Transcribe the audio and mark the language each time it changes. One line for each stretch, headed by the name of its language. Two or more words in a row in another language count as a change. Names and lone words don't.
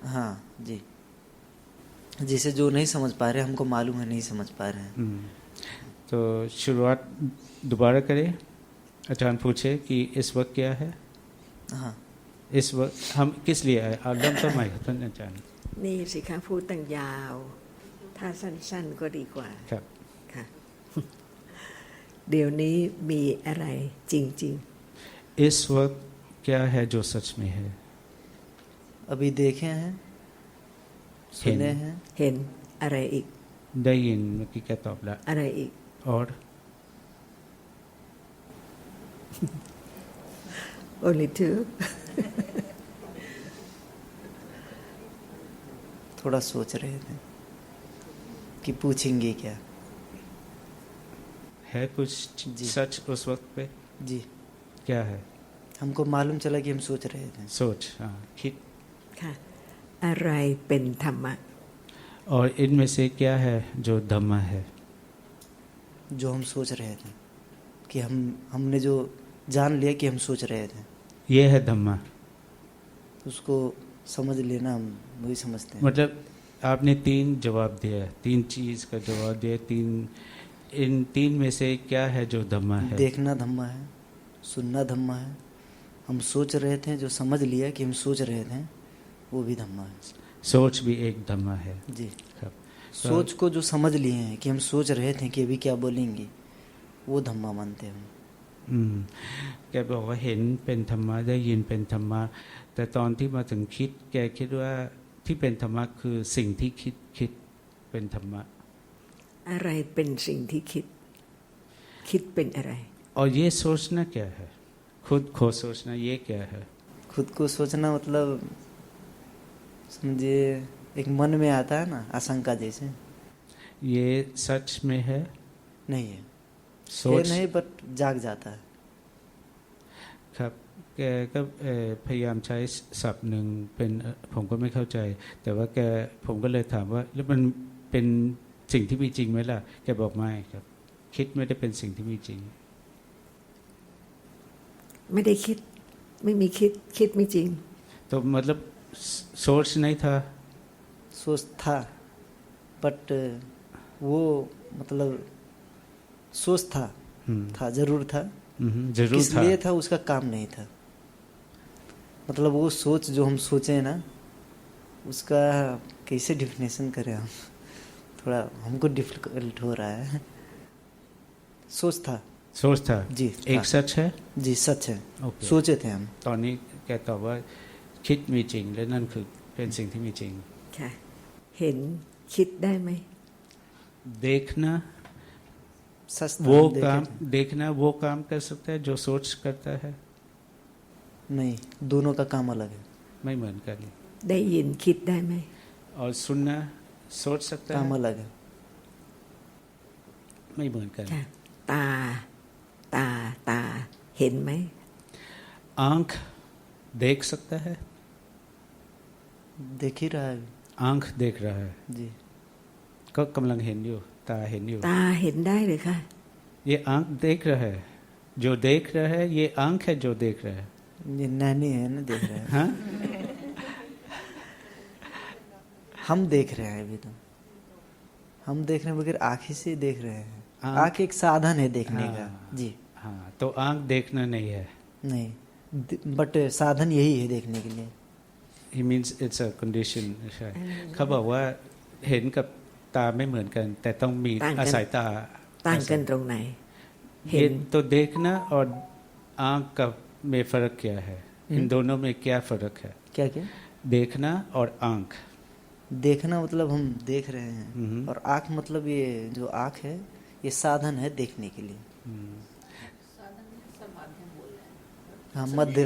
Hindi: हाँ जी, जिसे जो नहीं समझ पा रहे, हमको मालूम है नहीं समझ पा रहे हैं। तो शुरुआत दोबारा करें। अचानक पूछे कि इस वक्त क्या है, हाँ, इस वक्त हम किस लिए आए, आदम तो मैं अचानक
Thai: นี่สิคะพูดตั้งยาว ถ้าสั้นๆก็ดีกว่า ครับ ค่ะ เดี๋ยวนี้มีอะไรจริง
Hindi: इस वक्त क्या है जो सच में है, अभी देखे हैं, सुने हैं,
Thai: ๆ เห็นอะไรอีก ได้ยินเมื่อกี้แกตอบละ อะไรอีก
Hindi: और
English: only two
Hindi: थोड़ा सोच रहे थे कि पूछेंगे क्या। है कुछ जी। सच उस वक्त पे? जी, क्या है? हमको मालूम चला कि हम सोच रहे थे। सोच, हाँ,
Thai: คิด। ค่ะอะไรเป็นธรรมะ
Hindi: और इनमें से क्या है जो धम्मा है? जो हम सोच रहे थे कि हमने जो जान लिया कि हम सोच रहे थे, ये है धम्मा। उसको समझ लेना हम वही समझते हैं। मतलब आपने 3 जवाब दिया, 3 चीज का जवाब दिया। इन 3 में से क्या है जो धम्मा है? देखना धम्मा है, सुनना धम्मा है, हम सोच रहे थे जो समझ लिया कि हम सोच रहे थे वो भी धम्मा है। सोच भी एक धम्मा है। जी,
Thai: ครับ
Hindi: सोच को जो समझ लिए हैं कि हम सोच रहे थे कि अभी क्या बोलेंगे, वो धम्मा मानते हैं हम।
Thai: แกบอกว่าเห็นเป็นธรรมะได้ยินเป็นธรรมะแต่ตอนที่มาถึงคิดแกคิดว่าที่เป็นธรรมะคือสิ่งที่คิดเป็นธรรมะ อะไรเป็นสิ่งที่คิด คิดเป็นอะไร
Hindi: और ये सोचना क्या है? खुद को सोचना ये क्या है? खुद को सोचना मतलब समझिए एक मन में आता है ना, आशंका जैसे। ये सच में है? नहीं है, सोच नहीं, बट जाग जाता है।
Thai: ครับแกก็พยายามใช้ศัพท์หนึ่งเป็นผมก็ไม่เข้าใจ แต่ว่าผมก็เลยถามว่าแล้วมันเป็นสิ่งที่มีจริงไหมล่ะแกบอกไม่ครับคิดไม่ได้เป็นสิ่งที่มีจริง ไม่ได้คิด ไม่มีคิด คิดไม่จริง
Hindi: तो मतलब सोच नहीं था? सोच था, बट वो मतलब सोच था जरूर था, जरूर किस था। लिए था उसका काम नहीं था। मतलब वो सोच जो हम सोचे ना, उसका कैसे डिफिनेशन करें हम, थोड़ा हमको डिफिकल्ट हो रहा है। सोच था जी, एक सच है जी, सच है। ओके। सोचे थे हम।
Thai: ตอนนี้แกตอบว่าคิดมีจริงและนั่นคือเป็นสิ่งที่มีจริง ค่ะ เห็นคิดได้ไหม
Hindi: देखना सच था, वो हम देखे काम थे। देखना वो काम कर सकता है जो सोच करता है? नहीं, दोनों का काम अलग है।
Thai: ไม่เหมือนกัน ได้ยินคิดได้ไหม
Hindi: और सुनना सोच सकता काम है? अलग है।
Thai: ไม่เหมือนกัน ค่ะ ตา เห็นไหม
Hindi: आंख देख सकता है? देख ही रहा है। आंख देख रहा है जी,
Thai: ก็กำลังเห็นอยู่ตาเห็นอยู่ ตาเห็นได้เลยค่ะ
Hindi: ये आंख देख रहा है जो देख रहा है ये आंख है जो देख रहा है ये नैनी है ना, देख रहा है। हाँ हम देख रहे हैं, अभी तो हम देख रहे हैं, बगैर आँख ही से देख रहे हैं। आँख एक साधन है देखने का। जी, हाँ तो आंख देखना नहीं है नहीं, बट साधन यही है देखने के लिए।
English: he means it's a condition
Thai: ใช่เขาบอกว่าเห็นกับตาไม่เหมือนกัน แต่ต้องมี ต่างกัน อาศัยตา ต่างกันตรงไหน เห็
Hindi: ये
Thai: น
Hindi: तो देखना और आंख का में फर्क क्या है? इन दोनों में क्या फर्क है? क्या क्या? देखना और आंख। देखना मतलब हम देख रहे हैं, और आँख मतलब ये जो आँख है ये साधन है देखने के लिए। हाँ, मध्यम